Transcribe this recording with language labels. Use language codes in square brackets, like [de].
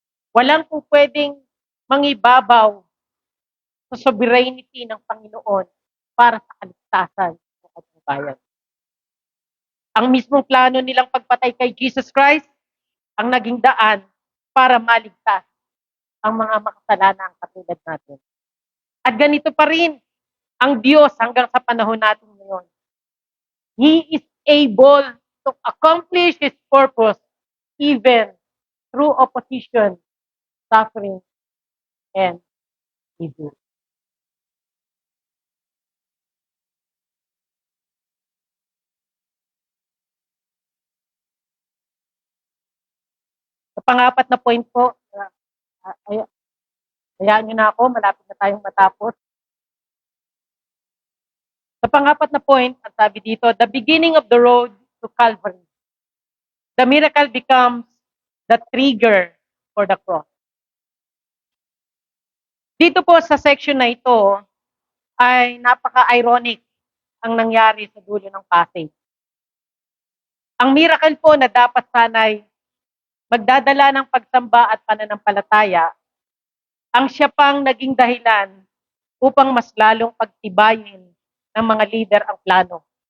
[tl] Walang po pwedeng mangibabaw sa sovereignty ng Panginoon para sa kaligtasan ng kanyang bayan. Ang mismong plano nilang pagpatay kay Jesus Christ ang naging daan para maligtas ang mga makasalanang katulad natin. At ganito pa rin ang Diyos hanggang sa panahon natin ngayon. [en] He is able to accomplish His purpose even through opposition, suffering, and evil. [tl] Sa pangapat na point po, hayaan nyo na ako, malapit na tayong matapos. Sa pangapat na point, ang sabi dito, [en] the beginning of the road to Calvary. The miracle becomes the trigger for the cross. [tl] Dito po sa section na ito, ay napaka-ironic ang nangyari sa dulo ng passage. Ang miracle po na dapat sana'y magdadala ng pagsamba at pananampalataya, ang siya pang naging dahilan upang mas lalong pagtibayin ng mga leader ang plano.